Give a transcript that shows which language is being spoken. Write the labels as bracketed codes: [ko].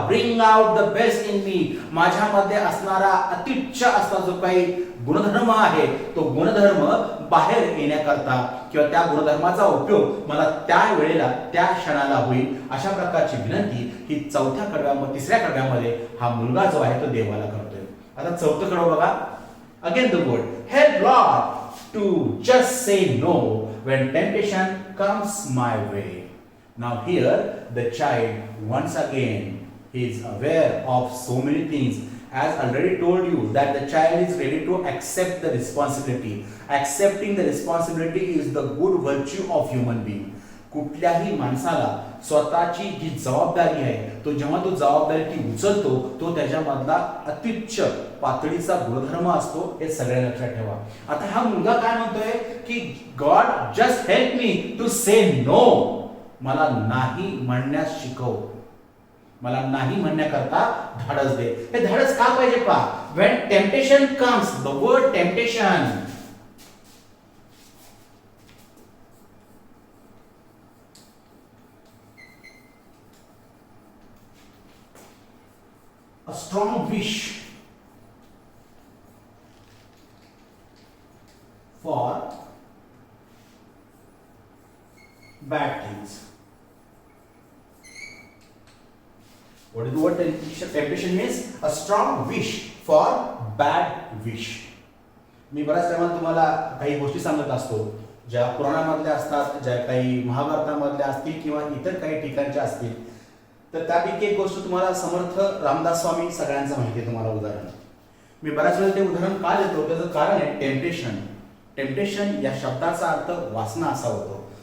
[mr] Bring out the best in मी, माझ्यामध्ये असणारा अत्युच्च असा जो काही गुणधर्म आहे तो गुणधर्म बाहेर येण्याकरता किंवा त्या गुणधर्माचा उपयोग मला त्या वेळेला त्या क्षणाला होईल, अशा प्रकारची विनंती ही चौथ्या कडव्यामध्ये, तिसऱ्या कडव्यामध्ये हा मुलगा जो आहे तो देवाला करतोय. [en] आता चौथं कडवं बघा, again the word help Lord to just say no when temptation comes my way. Now here the child once again is aware of so many things. As already told you that the child is ready to accept the responsibility. Accepting the responsibility is the good virtue of human being. [mr] कुठल्याही माणसाला स्वतःची जी जबाबदारी आहे, तो जेव्हा तो जबाबदारी ती उचलतो, तो त्याच्यामधला अत्युच्च पातळीचा गुणधर्म असतो, हे सगळ्या लक्षात ठेवा. आता हा मुलगा काय म्हणतोय की God just help मी to say no, मला नाही म्हणण्यास शिकव, मला नाही म्हणण्याकरता धाडस दे. [en] हे धाडस का पाहिजे पहा. when temptation comes, the word temptation, a strong wish for bad things. What is the word temptation? Temptation means a strong wish for bad wish. [mr] मी बऱ्याच टाइमात तुम्हाला काही गोष्टी सांगत असतो, ज्या पुराणामधल्या असतात, ज्या काही महाभारतामधल्या असतील किंवा इतर काही ठिकाणच्या असतील. तर त्यापैकी एक गोष्ट तुम्हाला समर्थ रामदास स्वामी सगळ्यांचं माहिती आहे तुम्हाला उदाहरण. मी बऱ्याच वेळा ते उदाहरण का देतो, त्याचं कारण आहे टेम्पटेशन. टेम्पटेशन या शब्दाचा अर्थ वासना असा होतो.